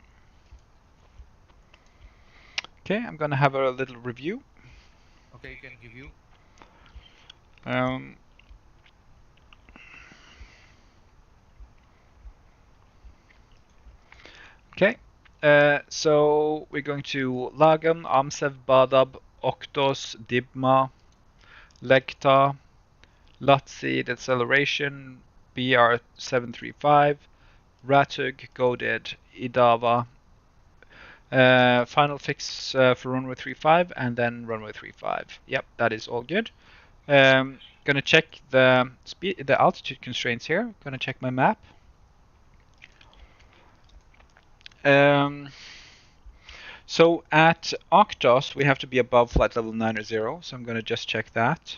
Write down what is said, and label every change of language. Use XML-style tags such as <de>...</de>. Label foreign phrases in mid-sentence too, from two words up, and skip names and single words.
<en>Okay, I'm gonna have a little review. Okay, you can review. Okay, so we're going to Lagan, Amsev, Badab, Oktos, Dibma, Legta, Latsi, Deceleration, BR735, Ratug, Goded, Idava, final fix for runway 35, and then runway 35. Yep, that is all good. Gonna check the speed, the altitude constraints here. Gonna check my map. So at Octos, we have to be above flight level 90, so I'm going to just check that.</en>